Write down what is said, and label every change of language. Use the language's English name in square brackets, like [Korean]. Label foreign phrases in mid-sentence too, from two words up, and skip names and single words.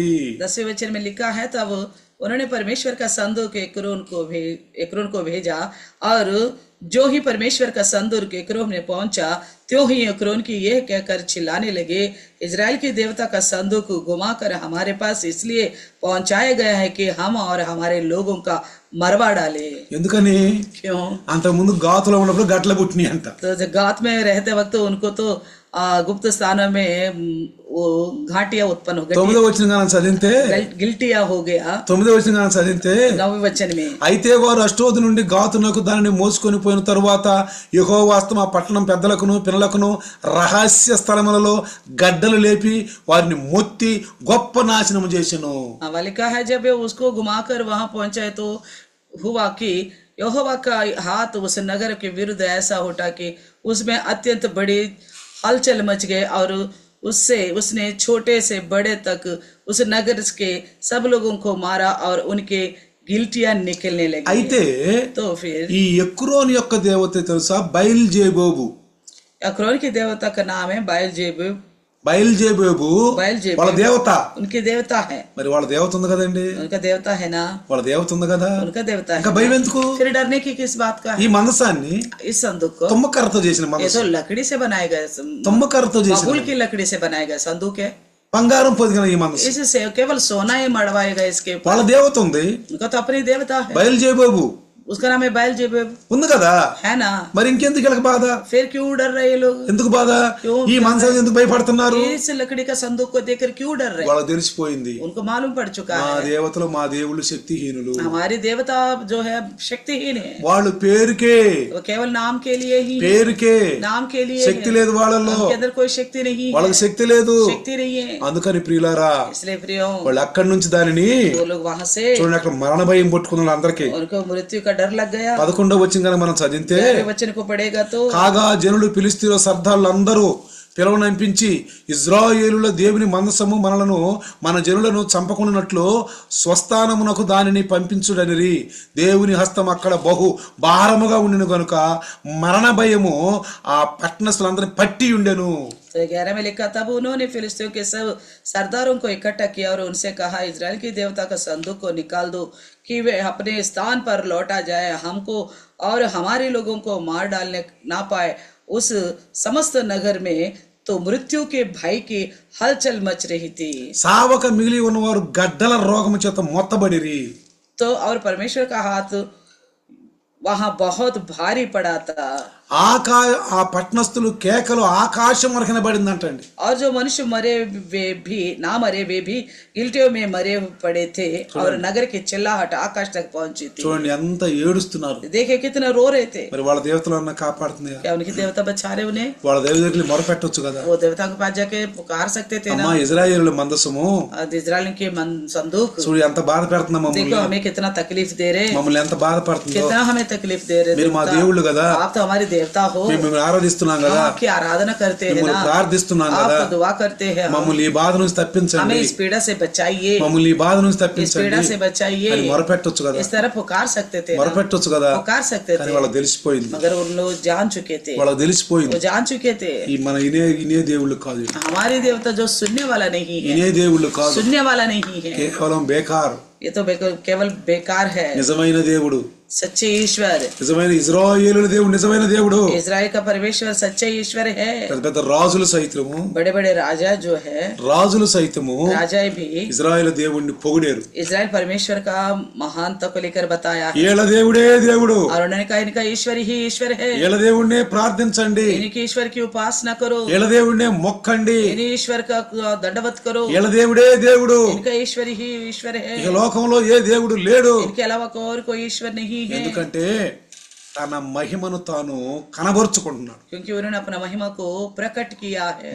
[Hindi] 10वें वचन में लिखा है, तब उन्होंने परमेश्वर का संदूक एक्रोन को भेजा, और जो ही परमेश्वर का संदूक एक्रोन में पहुंचा, त्यों ही एक्रोन की यह कहकर चिल्लाने लगे, इजराइल के देवता का संदूक घुमाकर हमारे पास इसलिए पहुंचाया गया है कि हम और हमारे लोगों का मरवा डाले. [Telugu] ఎందుకని? [Hindi] क्यों? [Telugu] అంతకుముందు గాతులో ఉన్నప్పుడు గట్ల పుట్టినాయి అంట. [Hindi] तो जब गात में रहते वक्त उनको तो गुप्त स्थानों में वो घाटियां उत्पन्न हो गई, [Telugu] 9వ వచనం మనం చదివితే [Hindi] गिल्टिया हो गया. [Telugu] 9వ వచనం మనం చదివితే [Hindi] 9वें वचन में [Telugu] అయితే వారు అష్టోదు నుండి గాతునకు దానిని మోసుకొని పోయిన తరువాత యెహోవా హస్తం ఆ పట్టణం పెద్దలకును పిల్లలకును రహస్య స్థలములలో గడ్డలు లేపి వారిని మొత్తి గొప్ప నాశనం చేసెను. [Hindi] लिखा है, जब उसको घुमाकर वहां पहुंचे तो हुआ कि यहोवा का हाथ उस नगर के विरुद्ध ऐसा उठा कि उसमें अत्यंत बड़ी हलचल मच गए, और उसने छोटे से बड़े तक उस नगर के सब लोगों को मारा और उनके गिल्टियां निकलने लगी. [Telugu] అయితే [Hindi] तो फिर [Telugu] ఈ ఎక్రోన్ యొక్క దేవత తెలుసా? బయల్జేబోబు. [Hindi] एक्रोन की देवता का नाम है बायलजेबूब. [Telugu] బయల్జేబోబు వాళ్ళ దేవత. [Hindi] उनकी देवता है. [Telugu] మరి వాళ్ళ దేవత ఉంది కదండి, [Hindi] उनका देवता है ना, [Telugu] వాళ్ళ దేవత ఉంది కదా, [Hindi] उनका देवता है. [Telugu] ఇంకా భయం ఎందుకు? [Hindi] फिर डरने की किस बात का [Telugu] ఈ [Hindi] है? [Telugu] మందసాన్ని [Hindi] इस संदूक को [Telugu] తుమ్మకర్రతో చేసిన [Hindi] ये [Telugu] మందసం, [Hindi] तो लकड़ी से बनाया गया, [Telugu] తుమ్మకర్రతో చేసిన [Hindi] बबूल की लकड़ी से बनाया गया संदूक है. [Telugu] బంగారం పొదిగిన ఈ మందసం, [Hindi] इससे केवल सोना ही मड़वाएगा इसके ऊपर. [Telugu] వాళ్ళ దేవత ఉంది. [Hindi] उनका तो अपनी देवता है, [Telugu] బయల్జేబోబు [Hindi] उसका नाम है बायलजेबूब, [Telugu] ఉంది కదా, [Hindi] है ना. [Telugu] మరి ఇంకెందుకు వీళ్ళకి బాధ? [Hindi] फिर क्यों डर रहे ये लोग? [Telugu] ఎందుకు బాధ? [Hindi] क्यों [Telugu] ఈ మందసాన్ని ఎందుకు భయపడుతున్నారు? [Hindi] इस लकड़ी का संदूक को देखकर क्यों डर रहे? [Telugu] వాళ్ళకి తెలిసిపోయింది, [Hindi] उनको मालूम पड़ चुका [Telugu] మా [Hindi] है [Telugu] దేవతలు మా దేవుళ్ళు శక్తిహీనులు, [Hindi] हमारी देवता जो है शक्तिहीन है. [Telugu] వాళ్ళు పేరుకే [Hindi] वो केवल नाम के लिए ही, [Telugu] పేరుకే [Hindi] नाम के लिए [Telugu] శక్తి లేదు వాళ్ళలో, [Hindi] उनके अंदर कोई शक्ति नहीं [Telugu] వాళ్ళకి [Hindi] है, [Telugu] శక్తి లేదు. [Hindi] शक्ति नहीं है. [Telugu] అందుకని ప్రియులారా, [Hindi] इसलिए प्रियो [Telugu] వాళ్ళు అక్కడి నుంచి దానిని [Hindi] वो लोग वहां से [Telugu] చూడండి, అక్కడ మరణ భయం పట్టుకున్న అందరికి. [Hindi] उनको मृत्यु का डर लग गया. [Telugu] 11వ వచనం కనుక మనం చదివితే, [Hindi] 11वें वचन को पढ़ेगा तो [Telugu] కాగా జనులు ఫిలిష్తీయుల సర్దారులందరూ పిలవనంపించి ఇజ్రాయేలుల దేవుని మందసము మనలను మన జనులను చంపకున్నట్లు స్వస్థానమునకు దానిని పంపించుడనిరి. దేవుని హస్తం అక్కడ బహు భారముగా ఉండిన గనుక మరణ భయము ఆ పట్టణస్థులందరినీ పట్టి ఉండెను. [Hindi] तो 11 में लिखा, तब उन्होंने फिलिस्तियों के सब सरदारों को इकट्ठा किया और उनसे कहा, इजराइल की देवता का संदूक को निकाल दो कि वे अपने स्थान पर लौटा जाए, हमको और हमारे लोगों को मार डालने ना पाए. उस समस्त नगर में तो मृत्यु के भय की हलचल मच रही थी. [Telugu] సావక మిగిలి ఉన్నవారు గడ్డల రోగము చేత మొత్తబడిరి. [Hindi] तो और परमेश्वर का हाथ वहां बहुत भारी पड़ा था [Telugu] ఆ పట్టణస్థులు కేకలు ఆకాశం వరకు వినబడిందంటండి. [Hindi] और जो मनुष्य मरे वे भी ना मरे वे भी गिल्टियों में मरे पड़े थे और नगर की चिल्लाहट आकाश तक पहुंची थी. [Telugu] చూడండి ఎంత ఏడుస్తున్నారు. [Hindi] देखे कितना रो रहे थे. [Telugu] మరి వాళ్ళ దేవతలన్నా కాపాడుతుంది. [Hindi] क्या उनकी देवता बचा रहे उन्हें? [Telugu] వాళ్ళ దేవతలకు మొరపెట్టొచ్చు కదా. [Hindi] वो देवता के पास जाके पुकार सकते थे ना. [Telugu] అమ్మా ఇజ్రాయేలు మందసము [Hindi] इजराइल के संदूक [Telugu] చూడు ఎంత బాధ పెడుతుందా మమ్మల్ని. [Hindi] देखो हमें कितना तकलीफ दे रहे. [Telugu] మమ్మల్ని ఎంత బాధపడుతుందో. [Hindi] कितना हमें तकलीफ दे रहे. [Telugu] మీరు మా దేవుళ్ళు కదా. [Hindi] आप तो हमारे देवता हो. [Telugu] మేము ఆరాధిస్తున్నాం కదా. [Hindi] आपकी आराधना करते हैं ना. [Telugu] ప్రార్థిస్తున్నాం కదా. [Hindi] आप दुआ करते हैं. [Telugu] మమ్మల్ని ఈ బాధ నుంచి తప్పించండి. [Hindi] हमें इस पीड़ा से बचाइए. [Telugu] మమ్మల్ని ఈ బాధ నుంచి [Hindi] इस [Telugu] తప్పించండి. [Hindi] पीड़ा से बचाइए. [Telugu] అని మొరపెట్టొచ్చు కదా. [Hindi] इस तरह पुकार सकते थे. [Telugu] మొరపెట్టొచ్చు కదా. [Hindi] पुकार सकते [Telugu] కానీ [Hindi] थे. [Telugu] వాళ్ళకి తెలిసిపోయింది. [Hindi] मगर उन लोग जान चुके थे. [Telugu] వాళ్ళకి తెలిసిపోయింది. [Hindi] वो जान चुके थे. [Telugu] ఈ మన ఇనే దేవుళ్ళు కాదు. [Hindi] हमारे देवता जो सुनने वाला नहीं है. [Telugu] ఇనే దేవుళ్ళు కాదు. [Hindi] सुनने वाला नहीं है. [Telugu] కేవలం బేకార్. [Hindi] ये तो केवल बेकार है. [Telugu] నిజమైన దేవుడు. [Hindi] सच्चे ईश्वर. [Telugu] నిజమైన ఇజ్రాయేలుల దేవుడు నిజమైన దేవుడు. [Hindi] इजराइल का परमेश्वर सच्चे ईश्वर है. [Telugu] పెద్ద పెద్ద రాజులు సైతము. [Hindi] बड़े बड़े राजा जो है. [Telugu] రాజులు సైతము. [Hindi] राजा भी [Telugu] ఇజ్రాయేలు దేవుణ్ణి పొగిడారు. [Hindi] इजराइल परमेश्वर का महानता को लेकर बताया है. [Telugu] ఏల దేవుడే దేవుడు. [Hindi] और उन्होंने कहा इनका ईश्वर ही ईश्वर है. [Telugu] ఏల దేవుణ్ణే ప్రార్థించండి. [Hindi] इनके ईश्वर की उपासना करो. [Telugu] ఏల దేవుణ్ణే మొక్కండి. [Hindi] इन ईश्वर का दंडवत करो. [Telugu] ఏల దేవుడే దేవుడు. [Hindi] इनका ईश्वर ही ईश्वर है. [Telugu] ఇక లోకంలో ఏ దేవుడు లేడు. [Hindi] इनके अलावा और कोई ईश्वर नहीं है. [Telugu] ఎందుకంటే తన మహిమను తాను కనబరుచుకుంటున్నాడు. [Hindi] क्योंकि उन्होंने अपना महिमा को प्रकट किया है.